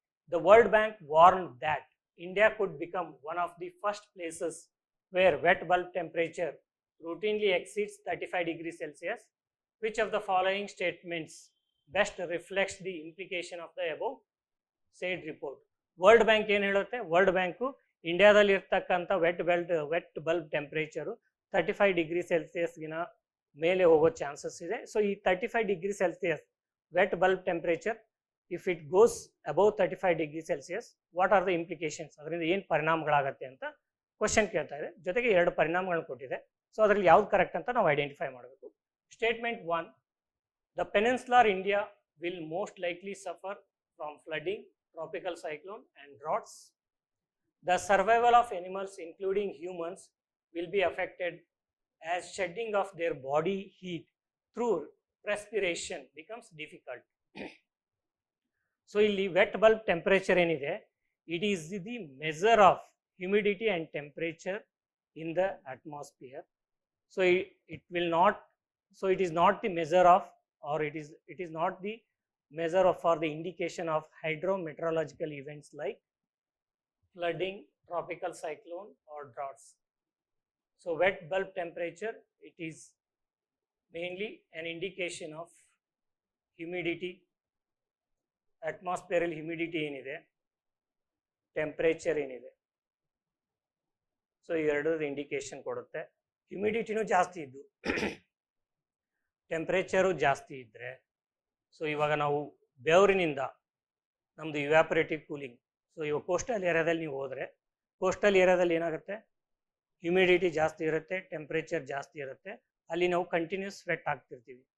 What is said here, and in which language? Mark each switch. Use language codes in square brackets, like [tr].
[en] The World Bank warned that India could become one of the first places where wet bulb temperature routinely exceeds 35 degrees Celsius. Which of the following statements best reflects the implication of the above said report? [kn] World bank ಏನು ಹೇಳುತ್ತೆ, world bank ಇಂಡಿಯಾದಲ್ಲಿ ಇರ್ತಕ್ಕಂಥ wet bulb temperature 35 degree ಸೆಲ್ಸಿಯಸ್ಗಿನ ಮೇಲೆ ಹೋಗೋ chances ಇದೆ. [en] so ಈ 35 degree Celsius wet bulb temperature if it goes above 35 degree Celsius, what are the implications, [kn] ಅದರಿಂದ ಏನು ಪರಿಣಾಮಗಳಾಗತ್ತೆ ಅಂತ ಕ್ವಶನ್ ಕೇಳ್ತಾ ಇದೆ. ಜೊತೆಗೆ 2 ಪರಿಣಾಮಗಳನ್ನ ಕೊಟ್ಟಿದೆ. ಸೊ ಅದರಲ್ಲಿ ಯಾವ್ದು ಕರೆಕ್ಟ್ ಅಂತ ನಾವು ಐಡೆಂಟಿಫೈ ಮಾಡಬೇಕು. [en] Statement 1, the peninsular India will most likely suffer from flooding, tropical cyclone and droughts. The survival of animals including humans will be affected as shedding of their body heat through respiration becomes difficult. So [kn] illi [en] wet bulb temperature [kn] enide, [en] it is the measure of humidity and temperature in the atmosphere. So it will not, so it is not the measure of, or it is not the measure of for the indication of hydrometeorological events like flooding, tropical cyclone or droughts. So wet bulb temperature, it is mainly an indication of humidity, atmospheric humidity [kn] ಏನಿದೆ, temperature ಏನಿದೆ. So ಎರಡರದ್ದು indication ಕೊಡುತ್ತೆ. ಹ್ಯುಮಿಡಿಟಿನೂ ಜಾಸ್ತಿ ಇದ್ದು temperature ಜಾಸ್ತಿ ಇದ್ದರೆ, so ಇವಾಗ ನಾವು ಬೆವರಿನಿಂದ ನಮ್ಮದು ಇವ್ಯಾಪರೇಟಿವ್ ಕೂಲಿಂಗ್, ಸೊ ಇವಾಗ ಕೋಸ್ಟಲ್ ಏರಿಯಾದಲ್ಲಿ ನೀವು ಹೋದರೆ, ಕೋಸ್ಟಲ್ ಏರಿಯಾದಲ್ಲಿ ಏನಾಗುತ್ತೆ, ಹ್ಯುಮಿಡಿಟಿ ಜಾಸ್ತಿ ಇರುತ್ತೆ, ಟೆಂಪ್ರೇಚರ್ ಜಾಸ್ತಿ ಇರುತ್ತೆ, ಅಲ್ಲಿ ನಾವು ಕಂಟಿನ್ಯೂಸ್ ಸ್ವೆಟ್ ಆಗ್ತಿರ್ತೀವಿ.